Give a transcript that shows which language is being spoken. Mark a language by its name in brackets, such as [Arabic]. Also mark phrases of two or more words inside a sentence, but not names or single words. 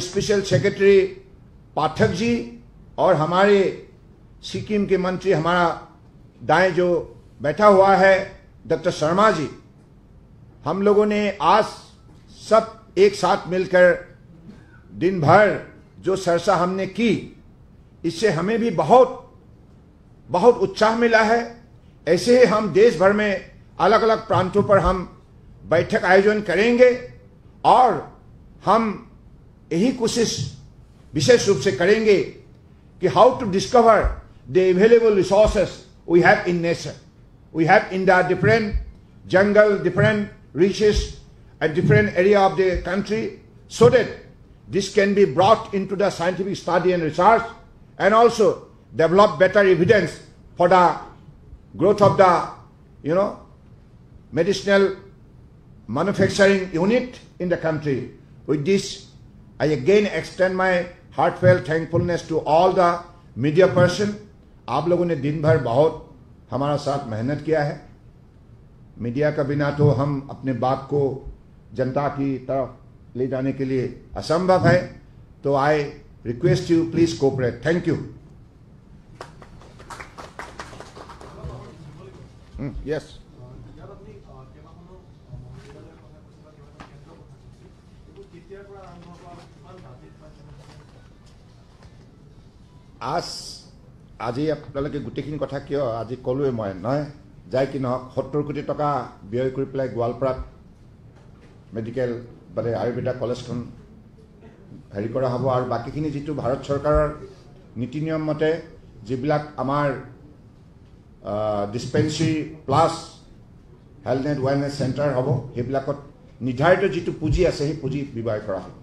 [Hindi] स्पेशल सेक्रेटरी पाठक जी और हमारे सिक्किम के मंत्री हमारा दाएं जो बैठा हुआ है डॉक्टर शर्मा जी, हम लोगों ने आज सब एक साथ मिलकर दिन भर जो चर्चा हमने की, इससे हमें भी बहुत बहुत उत्साह मिला है। ऐसे ही हम देश भर में अलग अलग प्रांतों पर हम बैठक आयोजन करेंगे और हम यही कोशिश विशेष रूप से करेंगे कि [English] how to discover the available resources we have in nature. we have in the different jungle, different riches and different area of the country, so that this can be brought into the scientific study and research and also develop better evidence for the growth of the medicinal manufacturing unit in the country. With this, I again extend my heartfelt thankfulness to all the media person. [Hindi] आप लोगों ने दिन भर बहुत हमारा साथ मेहनत किया है। मीडिया का बिना तो हम अपने बात को जनता की तरफ ले जाने के लिए असंभव है। [English] तो I request you please cooperate. thank you. यस, [Assamese] আজি আপোনালোকে গোটেইখিনি কথা কিয় আজি ক'লোৱে মই নহয়, যাই কি নহওক 70 কোটি টকা ব্যয় কৰি পেলাই গোৱালপাৰাত মেডিকেল মানে আয়ুৰ্বেদা কলেজখন হেৰি কৰা হ'ব আৰু বাকীখিনি যিটো ভাৰত চৰকাৰৰ নীতি নিয়ম মতে যিবিলাক আমাৰ [English] dispensary plus health and wellness center [Assamese] হ'ব, সেইবিলাকত নিৰ্ধাৰিত যিটো পুঁজি আছে সেই পুঁজি ব্যৱহাৰ কৰা হ'ব।